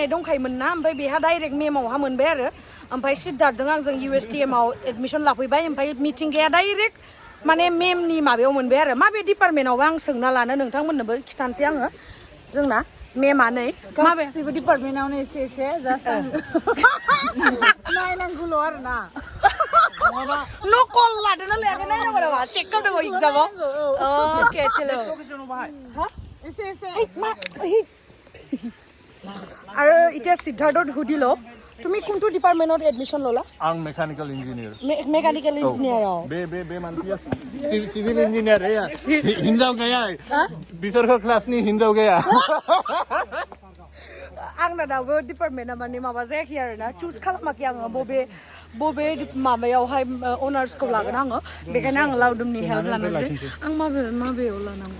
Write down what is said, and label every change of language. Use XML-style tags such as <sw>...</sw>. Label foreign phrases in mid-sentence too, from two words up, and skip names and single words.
<brx>दंखायोमोन ना ओमफ्राय बेहा डाइरेक्ट मेमावहा मोनबाय आरो ओमफ्राय सिद्धार्थजों आंजों USTM-आव एडमिशन लाफैबाय ओमफ्राय मिथिंगाया डाइरेक्ट माने मेमनि माबायाव मोनबाय आरो माबे डिपार्टमेन्टआवबा आं सोंना लानो नोंथांमोननोबो खिथानोसै आङो जोंना मे मानै माबे गासिबो डिपार्टमेन्टावनो एसे एसे जास्ट नायनांगौल' आरो ना नकल लादोंना लायाखै नायनांगौ नामा चेक खालामनांगौ एग्जामाव अके चलो एसे एसे</brx> <as>আৰু এতিয়া সিদ্ধাৰ্থত সুধিল তুমি কোনটো ডিপাৰ্টমেণ্টত এডমিশ্যন ল'লা</as> <en>आं mechanical engineer mechanical engineer</en> <brx>बे मानसिया</brx> <en>civil engineer</en> <brx>हिन्जाव गैया बिसोरखौ क्लासनि हिन्जाव गैया आंना दाबो डिपार्टमेन्टआ माने माबा जायाखै आरो ना चुज खालामाखै आङो बबे माबायावहाय अनार्सखौ लागोन आङो बेखायनो आङो लावदुमनि हेल्प लानोसै आं माबेयाव लानांगौ</brx>